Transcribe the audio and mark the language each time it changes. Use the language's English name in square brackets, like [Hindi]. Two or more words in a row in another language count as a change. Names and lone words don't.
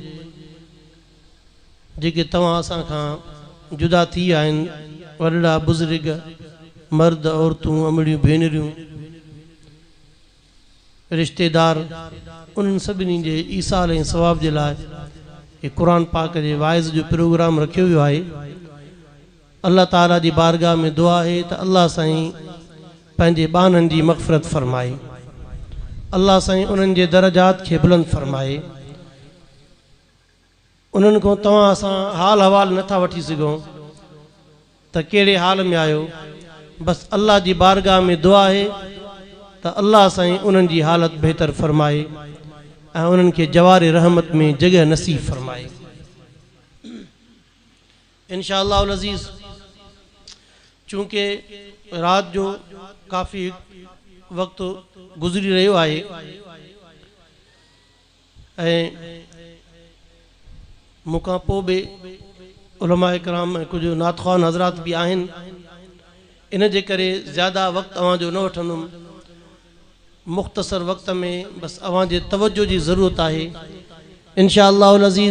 [Sindhi] जेके तव्हां असां खां जुदा थी विया आहिनि, वॾड़ा बुज़ुर्ग, मर्द औरतूं, अमड़ियूं भेनरियूं, रिश्तेदार, उन्हनि सभिनी जे ईसाल ऐं सवाब जे लाइ क़ुरान पाक जे वाइज़ जो प्रोग्राम रखियो वियो आहे। अल्लाह ताला जी बारगाह में दुआ है तो अल्लाह साईं पंहिंजे बाननि जी मग़फ़िरत फरमाए, अल्लाह साईं उन्हनि जे दरजात खे बुलंद फरमाए। उन्हनि खां तव्हां असां हाल अहवाल नथा वठी सघूं त कहिड़े हाल में आहियो, बस अल्लाह जी बारगाह में दुआ है तो अल्लाह साईं उन्हनि जी हालत बेहतर फरमाए ऐं उन्हनि खे जवार रहमत में जगह नसीब फरमाए इंशाअल्लाह अज़ीज़। चूँकि रात जो काफ़ी वक्त गुज़री रहियो आहे ऐं मूंखां पोइ बि उलमा इकराम ऐं कुझु नातख़्वान हज़रात भी आहिनि, इन जे करे ज़्यादा वक्त अवांजो न वठंदुमि। मुख़्तसर वक्त में बस अवांजे तवज्जो जी ज़रूरत आहे इंशाअल्लाह अज़ीज़।